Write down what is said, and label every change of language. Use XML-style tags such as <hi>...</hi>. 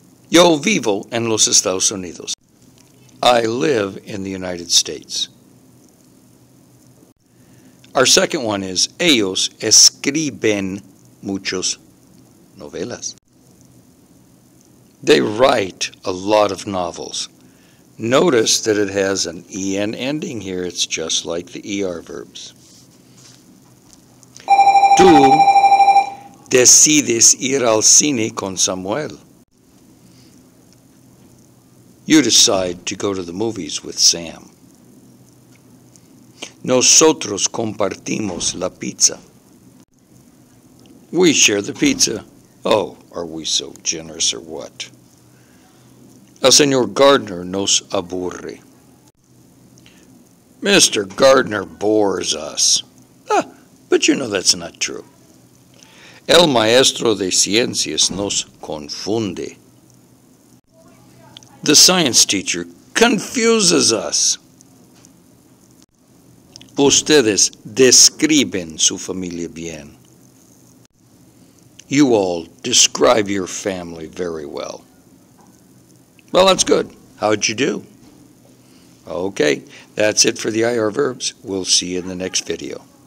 <es>Yo vivo en los Estados Unidos.</es> <en>I live in the United States. Our second one is, ellos escriben muchos novelas. They write a lot of novels. Notice that it has an en ending here. It's just like the ER verbs. Tú</en> <es>Decides ir al cine con Samuel.</es> <en>You decide to go to the movies with Sam.</en> <es>Nosotros compartimos la pizza. We share the pizza.</es> <en>Oh, are we so generous or what? El señor Gardner nos aburre. Mr. Gardner bores us. But you know that's not true.</en> <es>El maestro de ciencias nos confunde.</es> <en>The science teacher confuses us.</en> <es>Ustedes describen su familia bien.</es> <en>You all describe your family very well. Well, that's good. How'd you do? Okay, that's it for the IR verbs. We'll see you in the next video.</en>